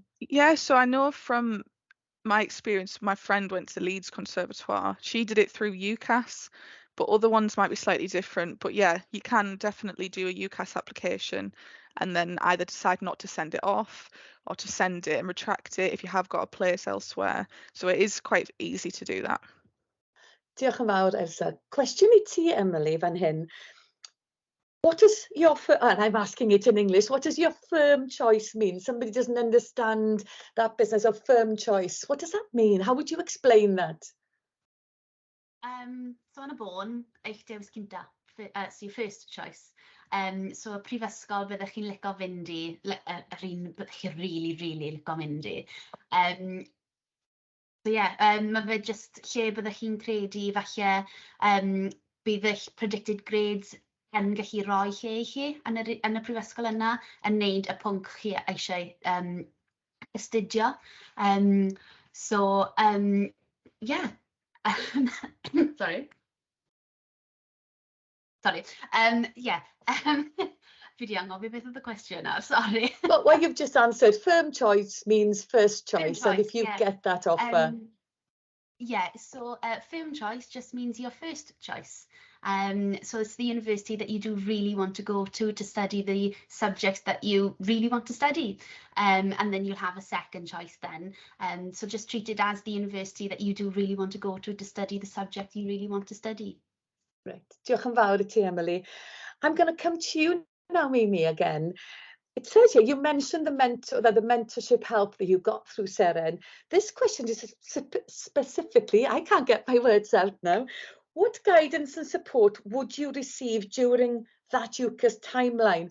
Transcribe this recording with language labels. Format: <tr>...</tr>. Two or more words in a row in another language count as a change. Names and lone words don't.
<en>Yeah, so I know from my experience, my friend went to Leeds Conservatoire. She did it through UCAS, but other ones might be slightly different. But yeah, you can definitely do a UCAS application and then either decide not to send it off or to send it and retract it if you have got a place elsewhere. So it is quite easy to do that.</en> <cy>Diolch yn fawr, Elsa. Cwestiwn I ti, Emily, fan hyn.</cy> <en>What does your, and I'm asking it in English, what does your firm choice mean? Somebody doesn't understand that business of firm choice. What does that mean? How would you explain that?</en> <cy>So yn y bôn, eich dewis cynta,</cy> <en>so your first choice.</en> <cy>So y prifysgol byddech chi'n licio fynd i, yr un byddech chi</cy> <en>really, really</en> <cy>licio mynd i. So yeah, mae fe just lle byddech chi'n credu falle bydd eich</cy> <en>predicted grades</en> <cy>yn gallu rhoi lle i chi yn y prifysgol yna yn wneud y pwnc chi eisiau astudio.</cy> <en>So yeah. Sorry. Yeah.</en> <cy>Fi di anghofio beth oedd y cwestiwn nawr, sorry.</cy> <en>Well, you've just answered. Firm choice means first choice, and if you get that offer. Yeah, so firm choice just means your first choice. So it's the university that you do really want to go to study the subjects that you really want to study. And then you'll have a second choice then. So just treat it as the university that you do really want to go to study the subject you really want to study. Right.</en> <cy>Diolch yn fawr I ti, Emily.</cy> <en>I'm going to come to you now, Mimi, again. It says here, you mentioned the mentorship help that you got through Seren. This question is specifically, I can't get my words out now. What guidance and support would you receive during that UCAS timeline?</en>